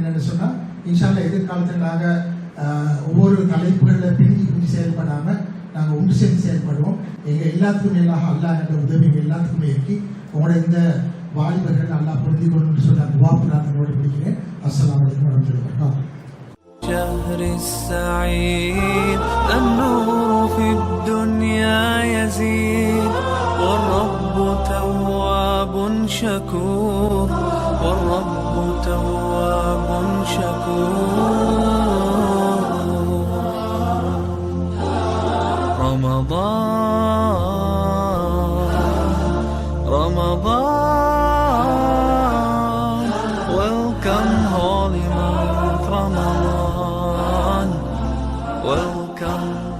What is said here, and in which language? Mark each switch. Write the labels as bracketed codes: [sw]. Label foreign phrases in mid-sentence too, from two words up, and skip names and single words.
[ta] என்னென்னு சொன்னால் இன்ஷால்லா எதிர்காலத்தில் நாங்கள் ஒவ்வொரு தலைப்புகளில் பிரிஞ்சு செயல்படாமல் நாங்கள் ஒன்று சேர்ந்து செயல்படுவோம். எங்கள் எல்லாத்துக்கும் மேலாக அல்லாஹ் என்ற உதவி எல்லாத்துக்குமே இருக்கு. உங்களோட இந்த வாலிபர்கள் நல்லா புரிந்து கொண்டு சொல்ல துவா பிரார்த்தனையோடு பிடிக்கிறேன். [ar] السلام عليكم ورحمة الله. شهر السعيد النور في الدنيا يزيد والرب تواب شكور والرب تواب شكور. [en] رمضان welcome holy month Ramadan welcome